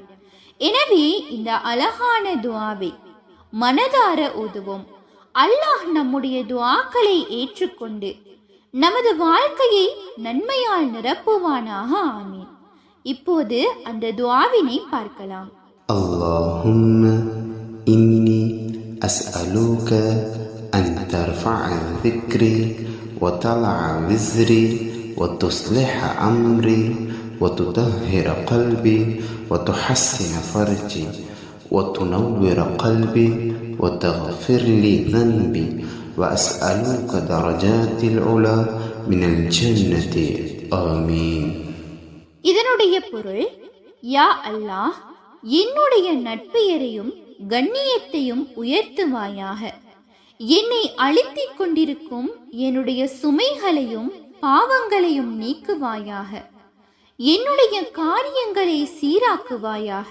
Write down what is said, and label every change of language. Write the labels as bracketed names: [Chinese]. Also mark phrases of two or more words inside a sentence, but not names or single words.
[Tamil] எனவே இந்த அழகான துஆவை மனதார ஓதுவோம். அல்லாஹ் நம்முடைய துஆக்களை ஏற்றுக்கொண்டு நமது வாழ்க்கையை நன்மையால் நிரப்புவானாக. ஆமீன். இப்போது அந்த துஆவினை பார்க்கலாம். [Arabic] اللهم إني أسألك أن ترفع ذكري وتضع وزري وتصلح أمري وتطهر قلبي وتحسن فرجي وتنور قلبي وتغفر لي ذنبي وأسألك درجات العلا من الجنة آمين. [Tamil] இதனுடைய பொருள், யா அல்லாஹ், என்னுடைய நட்பெயரையும் கண்ணியத்தையும் உயர்த்துவாயாக. என்னை அழுத்திக் கொண்டிருக்கும் என்னுடைய சுமைகளையும் பாவங்களையும் நீக்குவாயாக. என்னுடைய காரியங்களை சீராக்குவாயாக.